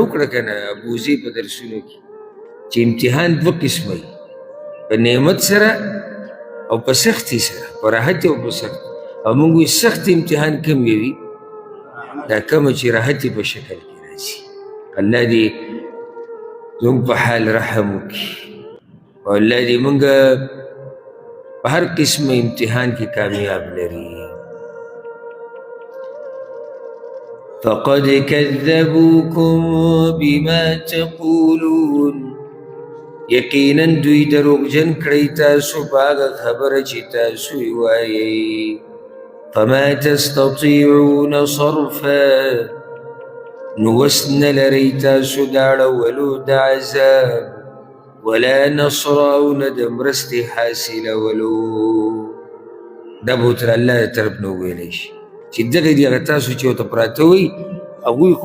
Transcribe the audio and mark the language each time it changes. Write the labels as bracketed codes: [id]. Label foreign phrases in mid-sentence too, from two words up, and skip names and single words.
[ps] وکړه که نه ابوزي په درسونو کې چې امتحان دوه قسمه وي په نعمت سره او په سختي سره په راحت او په سخت او مونږ وایي سخت امتحان کم وي دا کومه چې راحت په شکل کې راځي الله دې زموږ په حال رحم وکړي او الله دې مونږ په هر قسم امتحان کې کامیاب لري [ar] فقد كذبوكم بما تقولون [ps] یقینا دوی دروغجن کړی تاسو په هغه خبره چې تاسو یې وایئ [ar] فما تستطيعون صرفا [ps] نو وس نه لرئ تاسو د اړولو د عذاب [ar] ولا نصر [ps] او نه د مرستې حاصلولو دا به تر الله د طرف نه وویلی شي چې دغه دي هغه تاسو چې ورته پراته وئ هغوی خو